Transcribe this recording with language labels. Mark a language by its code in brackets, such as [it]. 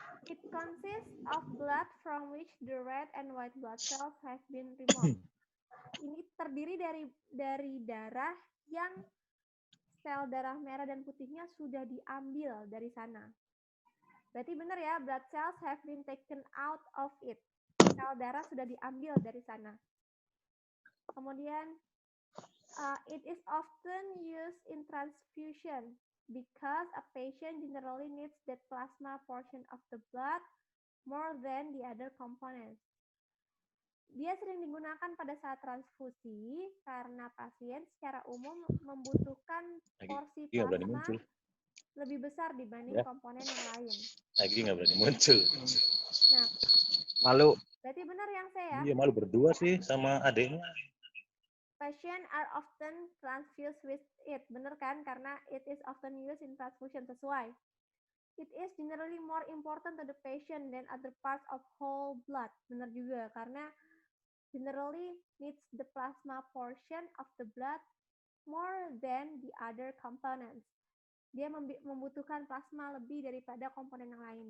[en] It consists of blood from which the red and white blood cells have been removed. [id] Ini terdiri dari darah yang sel darah merah dan putihnya sudah diambil dari sana. Berarti benar ya, [en] blood cells have been taken out of it. [id] Sel darah sudah diambil dari sana. [en] Kemudian, it is often used in transfusion because a patient generally needs that plasma portion of the blood more than the other components. [id] Dia sering digunakan pada saat transfusi karena pasien secara umum membutuhkan porsi plasma lebih besar dibanding komponen yang lain. Lagi nggak berani muncul. Nah, Malu. berarti benar yang saya. Iya, malu berdua sih sama adiknya. [en] Patient are often transfused with it. [id] Benar kan? [en] Karena it is often used in transfusion. [id] Sesuai. [en] It is generally more important to the patient than other parts of whole blood. [id] Benar juga. [en] Karena generally needs the plasma portion of the blood more than the other components. [id] Dia membutuhkan plasma lebih daripada komponen yang lain.